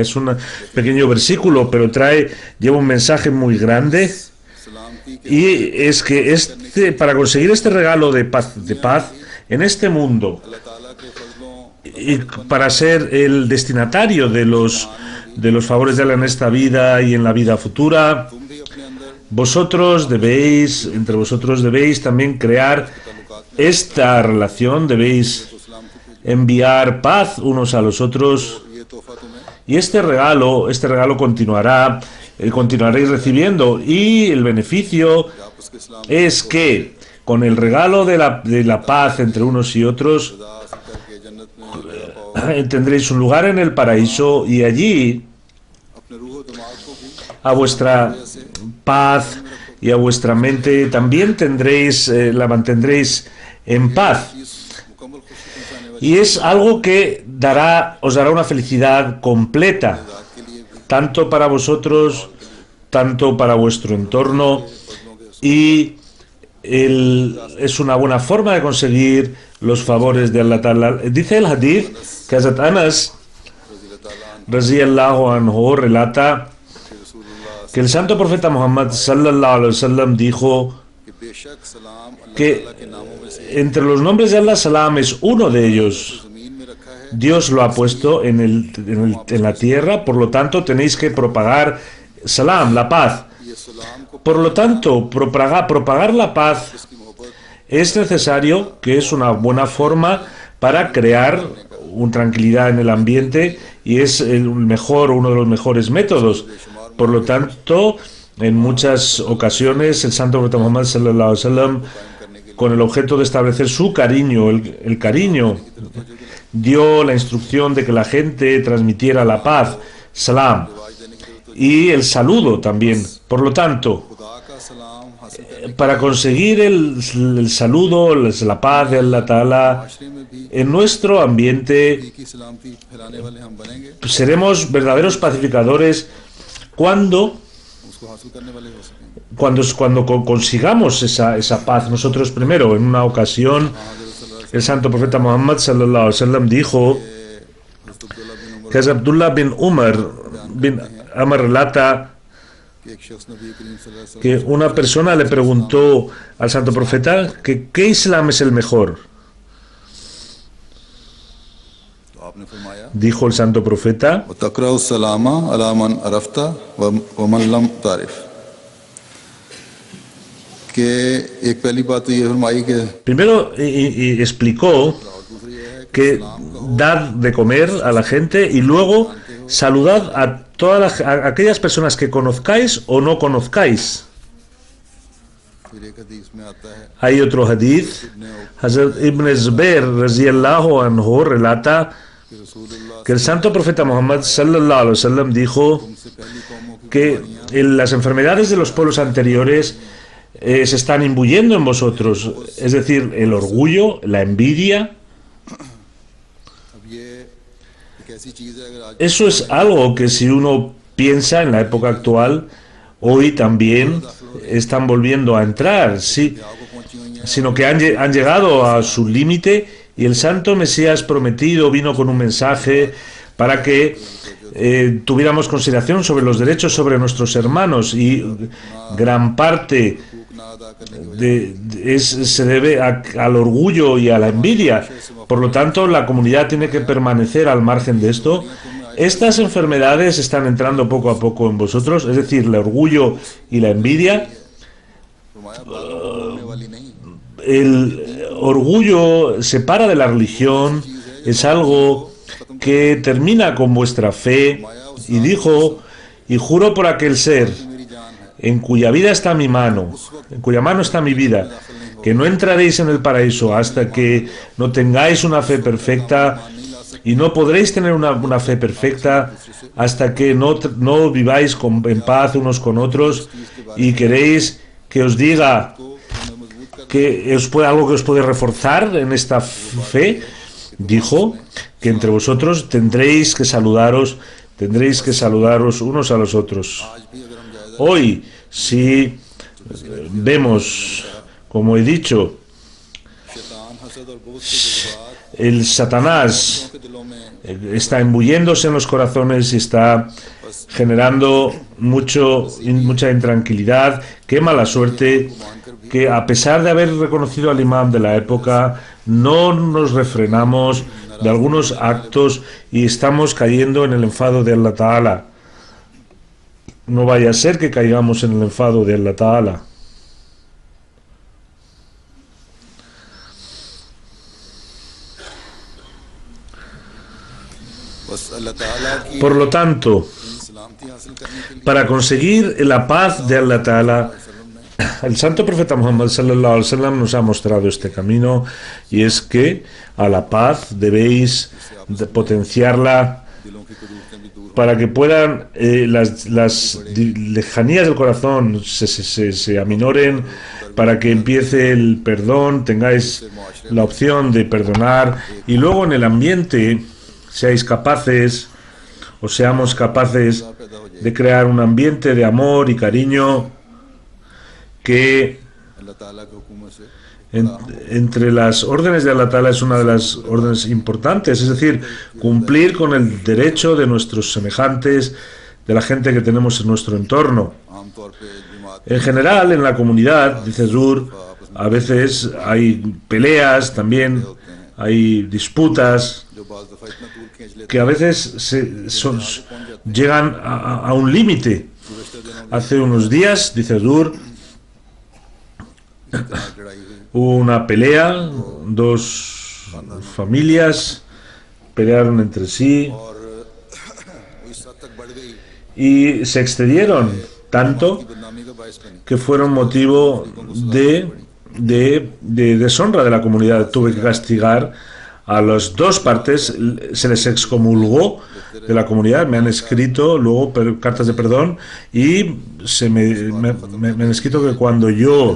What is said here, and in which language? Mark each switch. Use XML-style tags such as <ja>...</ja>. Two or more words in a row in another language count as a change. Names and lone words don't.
<es>Es un pequeño versículo, pero lleva un mensaje muy grande, y es que para conseguir este regalo de paz en este mundo, y para ser el destinatario de los favores de Allah en esta vida y en la vida futura, entre vosotros debéis también crear esta relación, debéis enviar paz unos a los otros,</es> <ur>یہ تحفہ تمہیں</ur> <es>y este regalo continuará, continuaréis recibiendo, y el beneficio</es> <ur>آپس کے اسلام</ur> <es>es que con el regalo de la paz entre unos y otros</es> <ur>خدا حاصل کر کے جنت میں جگہ پاؤ</ur> <es>tendréis un lugar en el paraíso, y allí</es> <ur>اپنے روح اور دماغ کو بھی</ur> <es>a vuestra paz y a vuestra mente también la mantendréis en paz.</es> <ur>اس مکمل خوشی پہنچانے والی</ur> <es>Y es algo que os dará una felicidad completa,</es> <ur>ذات کے لیے بھی</ur> <es>tanto para vosotros, tanto para vuestro entorno, y es una buena forma de conseguir los favores de Allah Ta'ala. Dice el hadith que Hazrat Anas</es> <ar>رضی اللہ عنہ</ar> <es>relata que el santo profeta Muhammad</es> <ar>صلی اللہ علیہ وسلم</ar> <es>dijo</es> <ur>کہ بیشک سلام اللہ</ur> <es>que</es> <ur>تعالیٰ کے ناموں میں سے</ur> <es>entre los nombres de Allah, Salam es uno de ellos.</es> <ur>زمین میں رکھا ہے</ur> <es>Dios lo ha puesto en la tierra, por lo tanto tenéis que propagar Salam, la paz.</es> <ur>یہ سلام کو</ur> <es>Por lo tanto, propagar la paz</es> <ur>کی محبت</ur> <es>es necesario, que es una buena forma para crear una tranquilidad en el ambiente, y es uno de los mejores métodos. Por lo tanto, en muchas ocasiones el santo profeta Muhammad</es> <ar>صلی اللہ علیہ وسلم,</ar> <es>con el objeto de establecer su cariño, el cariño, dio la instrucción de que la gente transmitiera la paz, salam, y el saludo también. Por lo tanto,</es> <ur>خدا کا سلام حاصل</ur> <es>para conseguir el saludo, la paz de Allah Ta'ala</es> <ur>معاشرے میں بھی</ur> <es>en nuestro ambiente,</es> <ur>کی سلامتی پھیلانے والے ہم بنیں گے</ur> <es>seremos verdaderos pacificadores cuando</es> <ur>اس کو حاصل کرنے والے ہو سکیں گے</ur> <es>cuando consigamos esa paz. Nosotros primero, en una ocasión, el santo profeta Muhammad</es> <ar>صلی اللہ علیہ وسلم</ar> <es>dijo</es> <ur>حضرت عبداللہ بن عمر</ur> <es>que es Abdullah bin Amr relata</es> <ur>کہ ایک شخص نبی کریم</ur> <ar>صلی اللہ علیہ وسلم</ar> <es>que una persona le preguntó al santo profeta que ¿qué Islam es el mejor?</es> <ur>تو آپ نے فرمایا</ur> <es>Dijo el santo profeta:</es> <ar>وتقرأ السلام على من عرفت و من لم تعرف</ar> <ur>کہ ایک پہلی بات تو یہ فرمائی کہ</ur> <es>primero y explicó que dad de comer a la gente, y luego saludad a a aquellas personas que conozcáis o no conozcáis.</es> <ur>پھر ایک حدیث میں آتا ہے</ur> <es>Hay otro hadith, Hazrat Ibn Zubair</es> <ar>رضی اللہ عنہ</ar> <es>relata</es> <ur>کہ رسول اللہ</ur> <es>que el santo profeta Muhammad</es> <ar>صلی اللہ علیہ وسلم</ar> <es>dijo</es> <ur>سے پہلی قوموں کی</ur> <es>que las enfermedades de los pueblos anteriores se están imbuyendo en vosotros, es decir, el orgullo, la envidia.</es> <ur>اب یہ ایک ایسی چیز ہے اگر آج</ur> <es>Eso es algo que, si uno piensa en la época actual, hoy también están volviendo a entrar, sí,</es> <ur>آپ کو پہنچی ہوئی ہیں</ur> <es>sino que han llegado a su límite, y el santo Mesías prometido vino con un mensaje para que tuviéramos consideración sobre los derechos sobre nuestros hermanos, y gran parte</es> <ur>نہ ادا کرنے کی</ur> <es>se debe al orgullo y a la envidia. Por lo tanto, la comunidad tiene que permanecer al margen de esto. Estas enfermedades están entrando poco a poco en vosotros, es decir, el orgullo y la envidia.</es> <ur>فرمایا ہونے والی نہیں</ur> <es>El orgullo separa de la religión, es algo que termina con vuestra fe, y dijo: y juro por aquel ser</es> <ur>میری جان ہے</ur> <es>en cuya vida está mi mano, en cuya mano está mi vida, que no entraréis en el paraíso hasta que no tengáis una fe perfecta, y no podréis tener una fe perfecta hasta que no viváis en paz unos con otros, y queréis que os diga que algo que os puede reforzar en esta fe. Dijo que entre vosotros tendréis que saludaros unos a los otros.</es> <ur>آج بھی اگر ہم جائزہ</ur> <es>Hoy, si vemos, como he dicho,</es> <ur>شیطان حسد اور بہت سے جذبات</ur> <es>el Satanás</es> <ur>کے دلوں میں</ur> <es>está embulléndose en los corazones y está generando mucha intranquilidad. Qué mala suerte que, a pesar de haber reconocido al imam de la época, no nos refrenamos de algunos actos y estamos cayendo en el enfado de Allah Ta'ala. no vaya a ser que caigamos en el enfado de Allah Ta'ala.</es> <ur>بس اللہ تعالیٰ کی</ur> <es>Por lo tanto,</es> <ur>سلامتی حاصل کرنے کے لیے</ur> <es>para conseguir la paz de Allah Ta'ala, el santo profeta Muhammad</es> <ar>صلی اللہ علیہ وسلم</ar> <es>nos ha mostrado este camino, y es que a la paz debéis potenciarla</es> <ur>دلوں کی کدورتیں بھی دور</ur> <es>para que puedan las lejanías del corazón se aminoren, para que empiece el perdón, tengáis la opción de perdonar, y luego en el ambiente seáis capaces o seamos capaces de crear un ambiente de amor y cariño que</es> <ur>اللہ تعالیٰ کے حکم سے</ur> <es>entre las órdenes de Allah Ta'ala es una de las órdenes importantes, es decir, cumplir con el derecho de nuestros semejantes, de la gente que tenemos en nuestro entorno.</es> <ur>عام طور پہ جماعت</ur> <es>En general, en la comunidad, dice Zur, a veces hay peleas también, hay disputas</es> <ur>جو بعض دفعہ اتنا دور کھینچ لیتے</ur> <es>que a veces llegan a un límite. Hace unos días, dice Zur,</es> <ur>ہیں لڑائی ہوئی</ur> <es>hubo una pelea, dos familias pelearon entre sí</es> <ur>اور وہ اس حد تک بڑھ گئی</ur> <es>y se excedieron tanto</es> <ur>بدنامی کا باعث بنی</ur> <es>que fueron motivo de deshonra de la comunidad. Tuve que castigar a las dos partes, se les excomulgó de la comunidad, me han escrito luego cartas de perdón, y me han escrito que cuando yo,</es>